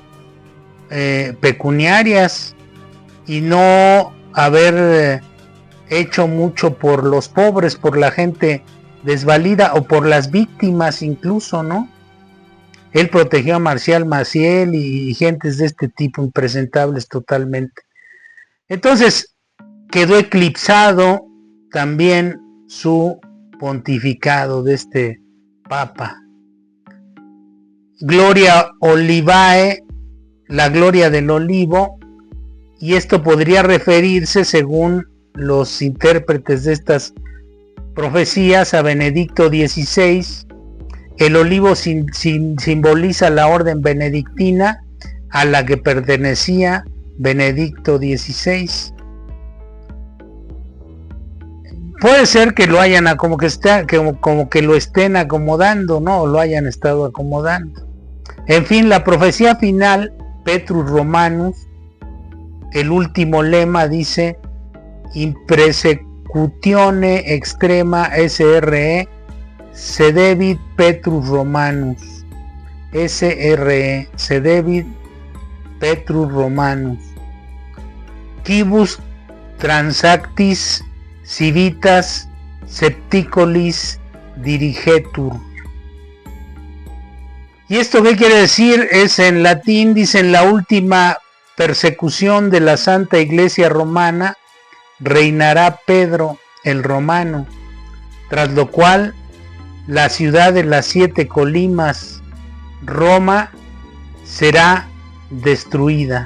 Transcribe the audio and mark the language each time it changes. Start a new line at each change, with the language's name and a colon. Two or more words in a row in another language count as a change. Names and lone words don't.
Spanish: pecuniarias, y no haber hecho mucho por los pobres, por la gente desvalida o por las víctimas incluso, ¿no? Él protegió a Marcial Maciel y gentes de este tipo impresentables totalmente. Entonces quedó eclipsado también su pontificado de este papa.
Latin: Gloria Olivae,
Spanish: la gloria del olivo, y esto podría referirse, según los intérpretes de estas profecías, a Benedicto XVI. El olivo simboliza la orden benedictina a la que pertenecía Benedicto XVI. Puede ser que lo hayan como que lo estén acomodando, ¿no? O lo hayan estado acomodando. En fin, la profecía final,
Latin: Petrus Romanus,
Spanish: el último lema dice:
Latin: in persecutione extrema SRE sedevit Petrus Romanus. SRE sedevit Petrus Romanus. Quibus transactis civitas septicolis dirigetur.
Spanish: ¿Y esto qué quiere decir? Es en latín, dice: en la última persecución de la Santa Iglesia Romana reinará Pedro el Romano, tras lo cual la ciudad de las 7 colinas, Roma, será destruida.